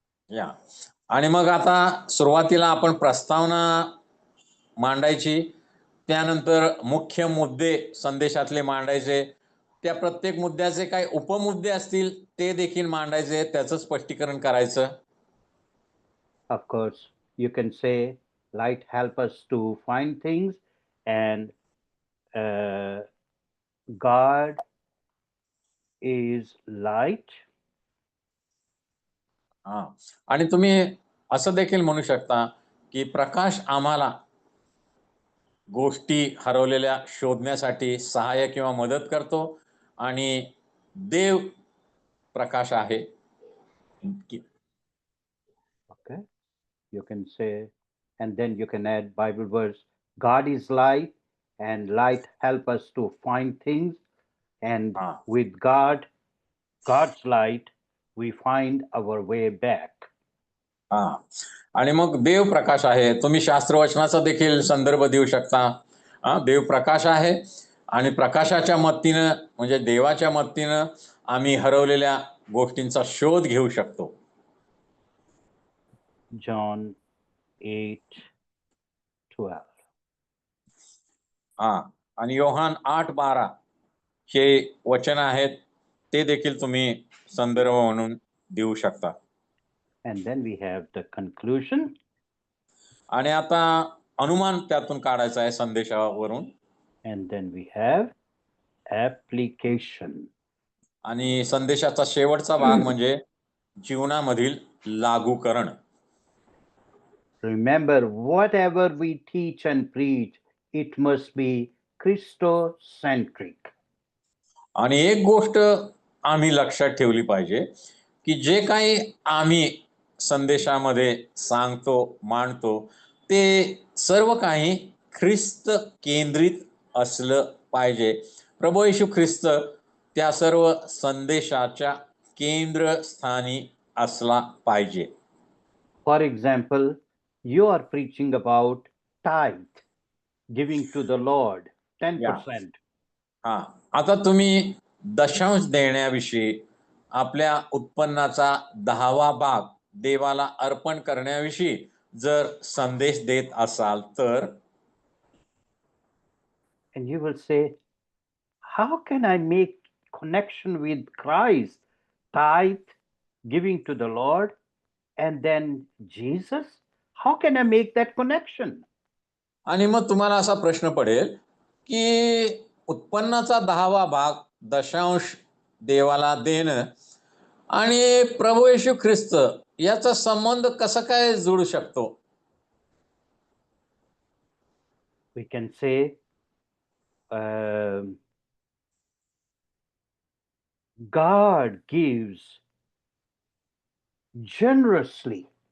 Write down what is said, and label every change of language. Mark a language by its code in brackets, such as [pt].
[mr] या आणि मग आता सुरुवातीला आपण प्रस्तावना मांडायची, त्यानंतर मुख्य मुद्दे संदेशातले मांडायचे, त्या प्रत्येक मुद्द्याचे काही उपमुद्दे असतील ते देखील मांडायचे, त्याचं स्पष्टीकरण करायचं. [en] Of course, you can say light help us to find things, and God is light. [mr] हा. आणि तुम्ही असं देखील म्हणू शकता की प्रकाश आम्हाला गोष्टी हरवलेल्या शोधण्यासाठी सहाय्य किंवा मदत करतो आणि देव प्रकाश आहे. [en] Okay, you can say, and then you can add Bible verse, God is light, and light help us to find things, and [mr] हा. [en] with God's light, we find our way back. [mr] हा. आणि मग देव प्रकाश आहे, तुम्ही शास्त्रवचनाचा देखील संदर्भ देऊ शकता. देव प्रकाश आहे आणि प्रकाशाच्या मदतीनं म्हणजे देवाच्या मदतीनं आम्ही हरवलेल्या गोष्टींचा शोध घेऊ शकतो. [en] John 8:12. [mr] हा. आणि योहान 8:12 हे वचन आहेत, ते देखील तुम्ही संदर्भ म्हणून देऊ शकता. [en] And then we have the conclusion. [mr] आणि आता अनुमान त्यातून काढायचा आहे संदेशावरून. [en] And then we have application. [mr] आणि संदेशाचा शेवटचा भाग म्हणजे जीवनामधील लागूकरण. [en] Remember, whatever we teach and preach, it must be Christocentric. [mr] आणि एक गोष्ट आम्ही लक्षात ठेवली पाहिजे की जे काही आम्ही संदेशामध्ये सांगतो मांडतो ते सर्व काही ख्रिस्त केंद्रित असलं पाहिजे. प्रभू येशू ख्रिस्त त्या सर्व संदेशाच्या केंद्रस्थानी असला पाहिजे. [en] For example, you are preaching about tithe, giving to the Lord 10%. [mr] हा. आता तुम्ही दशांश देण्याविषयी, आपल्या उत्पन्नाचा 10वा भाग देवाला अर्पण करण्याविषयी जर संदेश देत असाल तर, [en] And you will say, how can I make connection with Christ, tithe, giving to the Lord, and then Jesus? How can I make that connection? [mr] आणि मग तुम्हाला असा प्रश्न पडेल की उत्पन्नाचा 10वा भाग दशांश देवाला देणं आणि प्रभू येशू ख्रिस्त याचा संबंध कसा काय जोडू शकतो? [en] We can say, God gives generously.